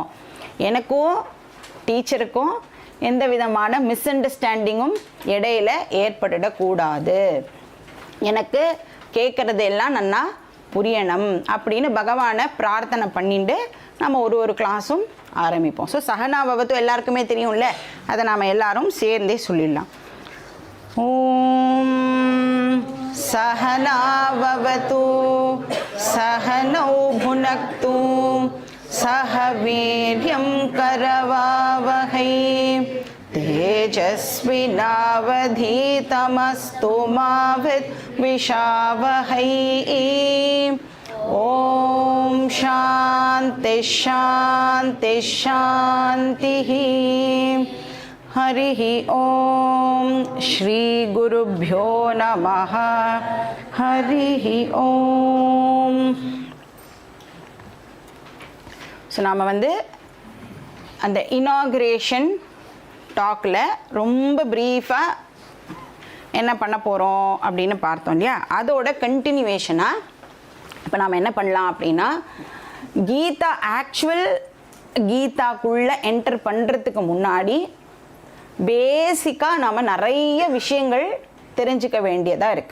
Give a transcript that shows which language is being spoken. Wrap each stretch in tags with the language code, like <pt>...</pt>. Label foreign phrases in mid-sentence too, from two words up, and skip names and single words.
<ta>எனக்கும் டீச்சருக்கும் எந்த விதமான</ta> <en>miss understanding</en> <ta>இடையில ஏற்பட்டுடக்கூடாது. எனக்கு கேட்குறது எல்லாம் நல்லா புரியணும் அப்படின்னு பகவானை பிரார்த்தனை பண்ணிட்டு நம்ம ஒரு கிளாஸும் ஆரம்பிப்போம். ஸோ சஹனாவவது எல்லாருக்குமே தெரியும்ல, அதை நாம் எல்லாரும் சேர்ந்தே சொல்லிடலாம்.</ta> <sa>ஓம் सहनाववतु सहनौ भुनक्तु सह वीर्यं करवावहै तेजस्विनावधीतमस्तु मा विद्विषावहै। ओम शांति शांति शांतिः। हरि ओम श्री गुरुभ्यो नमः। हरि ओम।</sa> <ta>ஸோ நாம் வந்து அந்த</ta> <en>inauguration talk</en> <ta>ரொம்ப ப்ரீஃபாக என்ன பண்ண போகிறோம் அப்படின்னு பார்த்தோம் இல்லையா, அதோட கண்டினியூவேஷனாக இப்போ நாம் என்ன பண்ணலாம் அப்படின்னா கீதா ஆக்சுவல் கீதாக்குள்ளே என்டர் பண்ணுறதுக்கு முன்னாடி பேசிக்காக நாம் நிறைய விஷயங்கள் தெரிஞ்சுக்க வேண்டியதாக இருக்குது.</ta>